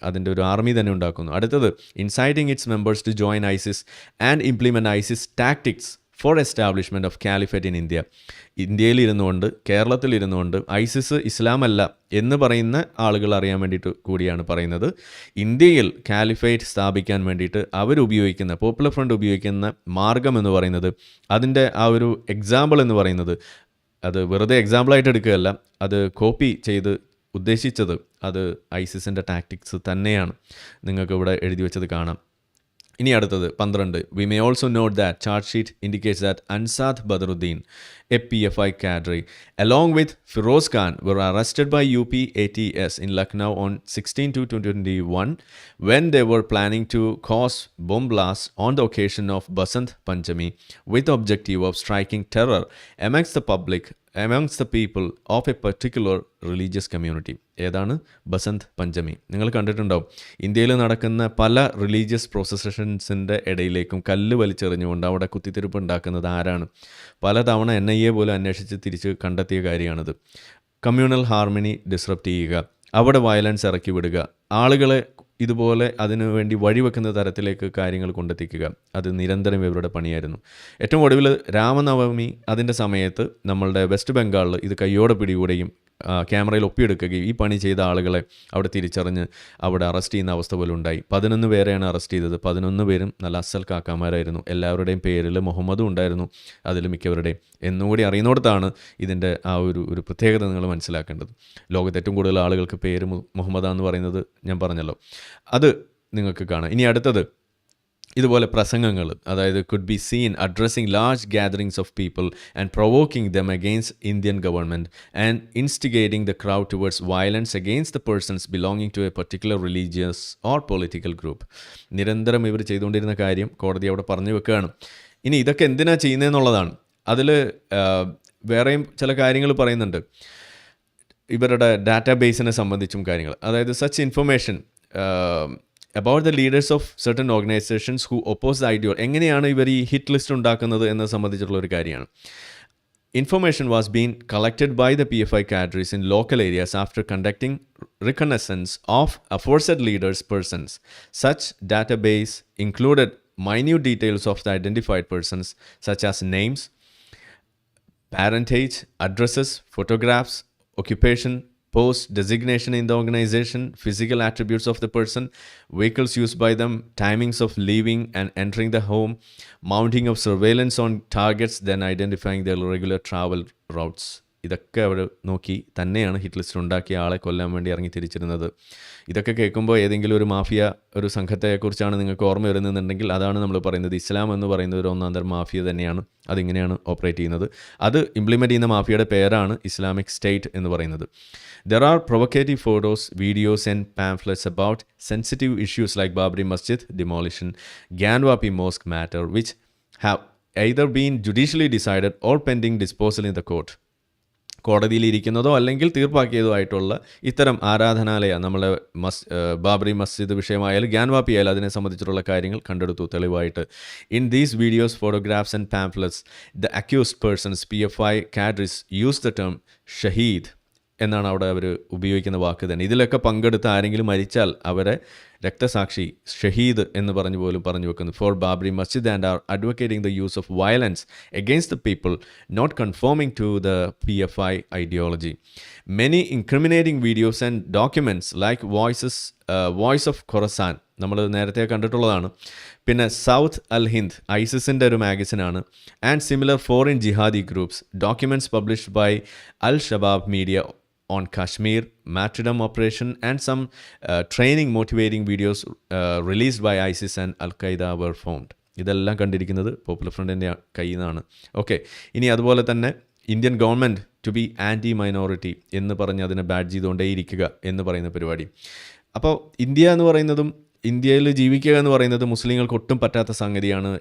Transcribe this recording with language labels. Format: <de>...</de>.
<ml>അതിൻ്റെ ഒരു ആർമി തന്നെ ഉണ്ടാക്കുന്നു. അടുത്തത്,</ml> <en>inciting its members to join ISIS and implement ISIS tactics for establishment of caliphate in India.</en> <ml>ഇന്ത്യയിൽ ഇരുന്നുകൊണ്ട്, കേരളത്തിൽ ഇരുന്നുകൊണ്ട് ഐസിസ് ഇസ്ലാമല്ല എന്ന് പറയുന്ന ആളുകൾ അറിയാൻ വേണ്ടിയിട്ട് കൂടിയാണ് പറയുന്നത്. ഇന്ത്യയിൽ കാലിഫേറ്റ് സ്ഥാപിക്കാൻ വേണ്ടിയിട്ട് അവരുപയോഗിക്കുന്ന, പോപ്പുലർ ഫ്രണ്ട് ഉപയോഗിക്കുന്ന മാർഗം എന്ന് പറയുന്നത്, അതിൻ്റെ ആ ഒരു എക്സാമ്പിൾ എന്ന് പറയുന്നത്, അത് വെറുതെ എക്സാമ്പിളായിട്ട് എടുക്കുകയല്ല, അത് കോപ്പി ചെയ്ത് ഉദ്ദേശിച്ചത് അത് ഐസിസിൻ്റെ ടാക്ടിക്സ് തന്നെയാണ്. നിങ്ങൾക്ക് ഇവിടെ എഴുതി വെച്ചത് കാണാം. ഇനി അടുത്തത്</ml> <en>12, we may also note that charge sheet indicates that Ansad Badruddin, a PFI cadre, along with Firoz Khan, were arrested by UP ATS in Lucknow on 16/2/2021 when they were planning to cause bomb blasts on the occasion of Basant Panchami with the objective of striking terror amongst the people of a particular religious community.</en> <ml>ഏതാണ് ബസന്ത് പഞ്ചമി? നിങ്ങൾ കണ്ടിട്ടുണ്ടാവും, ഇന്ത്യയിൽ നടക്കുന്ന പല religious പ്രോസഷൻസിൻ്റെ ഇടയിലേക്കും കല്ല് വലിച്ചെറിഞ്ഞുകൊണ്ട് അവിടെ കുത്തിത്തിരിപ്പ് ഉണ്ടാക്കുന്നത് ആരാണ്? പലതവണ NIA പോലും അന്വേഷിച്ച് തിരിച്ച് കണ്ടെത്തിയ കാര്യമാണിത്. കമ്മ്യൂണൽ ഹാർമണി ഡിസ്റപ്റ്റ് ചെയ്യുക, അവിടെ വയലൻസ് ഇറക്കി വിടുക, ആളുകളെ ഇതുപോലെ അതിനു വേണ്ടി വഴിവെക്കുന്ന തരത്തിലേക്ക് കാര്യങ്ങൾ കൊണ്ടെത്തിക്കുക, അത് നിരന്തരം ഇവരുടെ പണിയായിരുന്നു. ഏറ്റവും ഒടുവിൽ രാമനവമി അതിൻ്റെ സമയത്ത് നമ്മളുടെ വെസ്റ്റ് ബംഗാളിൽ ഇത് കയ്യോടെ പിടികൂടുകയും ക്യാമറയിൽ ഒപ്പിയെടുക്കുകയും ഈ പണി ചെയ്ത ആളുകളെ അവിടെ തിരിച്ചറിഞ്ഞ് അവിടെ അറസ്റ്റ് ചെയ്യുന്ന അവസ്ഥ പോലും ഉണ്ടായി. 11 പേരെയാണ് അറസ്റ്റ് ചെയ്തത്. 11 പേരും നല്ല അസൽ കാക്കാമാരായിരുന്നു. എല്ലാവരുടെയും പേരിൽ മുഹമ്മദും ഉണ്ടായിരുന്നു അതിൽ മിക്കവരുടെയും. എന്നുകൂടി അറിയുന്നിടത്താണ് ഇതിൻ്റെ ആ ഒരു പ്രത്യേകത നിങ്ങൾ മനസ്സിലാക്കേണ്ടത്. ലോകത്ത് ഏറ്റവും കൂടുതൽ ആളുകൾക്ക് പേര് മുഹമ്മദാന്ന് പറയുന്നത് ഞാൻ പറഞ്ഞല്ലോ, അത് നിങ്ങൾക്ക് കാണാം. ഇനി അടുത്തത്, ഇതുപോലെ പ്രസംഗങ്ങൾ, അതായത്</ml> <en>could be seen addressing large gatherings of people and provoking them against Indian government and instigating the crowd towards violence against the persons belonging to a particular religious or political group.</en> <ml>നിരന്തരം ഇവർ ചെയ്തുകൊണ്ടിരുന്ന കാര്യം കോടതി അവിടെ പറഞ്ഞു വെക്കുകയാണ്. ഇനി ഇതൊക്കെ എന്തിനാണ് ചെയ്യുന്നതെന്നുള്ളതാണ്. അതിൽ വേറെയും ചില കാര്യങ്ങൾ പറയുന്നുണ്ട്, ഇവരുടെ ഡാറ്റാബേസിനെ സംബന്ധിച്ചും കാര്യങ്ങൾ. അതായത്</ml> <en>such information about the leaders of certain organizations who oppose the ideal.</en> <ml>എങ്ങനെയാണ് ഇവർ ഈ ഹിറ്റ് ലിസ്റ്റ് ഉണ്ടാക്കുന്നത് എന്നത് സംബന്ധിച്ചിട്ടുള്ള ഒരു കാര്യമാണ്.</ml> <en>Information was being collected by the PFI cadres in local areas after conducting reconnaissance of aforesaid leaders' persons. Such database included minute details of the identified persons such as names, parentage, addresses, photographs, occupation, post, designation in the organization, physical attributes of the person, vehicles used by them, timings of leaving and entering the home, mounting of surveillance on targets, then identifying their regular travel routes</en> <ml>ഇതൊക്കെ അവർ നോക്കി തന്നെയാണ് hit list ഉണ്ടാക്കിയ ആളെ കൊല്ലാൻ വേണ്ടി ഇറങ്ങി തിരിച്ചിരുന്നത്. ഇതൊക്കെ കേൾക്കുമ്പോൾ ഏതെങ്കിലും ഒരു മാഫിയ ഒരു സംഘത്തെക്കുറിച്ചാണ് നിങ്ങൾക്ക് ഓർമ്മ വരുന്നതെന്നുണ്ടെങ്കിൽ അതാണ് നമ്മൾ പറയുന്നത്. ഇസ്ലാം എന്ന് പറയുന്നത് ഒരു ഒന്നാം തരം മാഫിയ തന്നെയാണ്. അതിങ്ങനെയാണ് ഓപ്പറേറ്റ് ചെയ്യുന്നത്. അത് ഇംപ്ലിമെൻറ്റ് ചെയ്യുന്ന മാഫിയയുടെ പേരാണ് ഇസ്ലാമിക് സ്റ്റേറ്റ് എന്ന് പറയുന്നത്.</ml> <en>There are provocative photos, videos and pamphlets about sensitive issues like Babri Masjid demolition, Gyanwapi Mosque matter, which have either been judicially decided or pending disposal in the court.</en> <ml>കോടതിയിലിരിക്കുന്നതോ അല്ലെങ്കിൽ തീർപ്പാക്കിയതോ ആയിട്ടുള്ള ഇത്തരം ആരാധനാലയ നമ്മളെ ബാബറി മസ്ജിദ് വിഷയമായാലും ഗ്യാൻവാപ്പി ആയാലും അതിനെ സംബന്ധിച്ചിട്ടുള്ള കാര്യങ്ങൾ കണ്ടെടുത്തു തെളിവായിട്ട്.</ml> <en>in these videos, photographs and pamphlets the accused persons PFI cadres use the term ഷഹീദ്</en> <ml>എന്നാണ് അവിടെ അവർ ഉപയോഗിക്കുന്ന വാക്ക് തന്നെ. ഇതിലൊക്കെ പങ്കെടുത്ത് ആരെങ്കിലും മരിച്ചാൽ അവരെ രക്തസാക്ഷി, ഷഹീദ് എന്ന് പറഞ്ഞു വെക്കുന്നു.</ml> <en>For Babri Masjid and are advocating the use of violence against the people not conforming to the PFI ideology. Many incriminating videos and documents like voice of Khorasan</en> <ml>നമ്മൾ നേരത്തെ കണ്ടിട്ടുള്ളതാണ്. പിന്നെ സൗത്ത് അൽ ഹിന്ദ് ഐസിസിൻ്റെ ഒരു മാഗസിനാണ്.</ml> <en>And similar foreign jihadi groups documents published by Al Shabaab media on Kashmir, martyrdom operation and some training motivating videos released by ISIS and Al-Qaeda were found.</en> <ml>ഇതെല്ലാം കണ്ടിരിക്കുന്നത് popular ഫ്രണ്ടിൻ്റെ കയ്യിൽ നിന്നാണ്. ഓക്കെ, ഇനി അതുപോലെ തന്നെ</ml> <en>Indian government to be anti minority</en> <ml>എന്ന് പറഞ്ഞ് അതിനെ ബാഡ് ചെയ്തുകൊണ്ടേയിരിക്കുക എന്ന് പറയുന്ന പരിപാടി. അപ്പോൾ ഇന്ത്യ എന്ന് പറയുന്നതും ഇന്ത്യയിൽ ജീവിക്കുക എന്ന് പറയുന്നത് മുസ്ലിങ്ങൾക്ക് ഒട്ടും പറ്റാത്ത സംഗതിയാണ്.</ml>